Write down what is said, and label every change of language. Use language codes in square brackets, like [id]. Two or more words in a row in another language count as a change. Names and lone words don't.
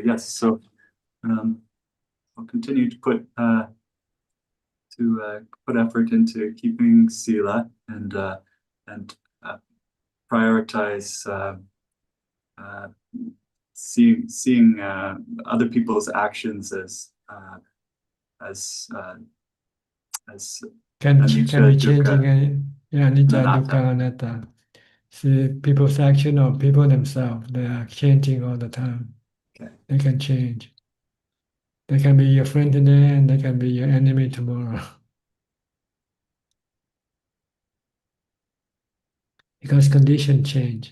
[en] Yes, so I'll continue to put effort into keeping sila and prioritize seeing other people's actions as Can be anicca, changing dukkha, anicca, anatta. [pi] dukkha, anatta. [en] See, people's action or people themselves, they are changing all the time. Okay. They can change. They can be your friend today and they can be your enemy tomorrow. Because conditions change.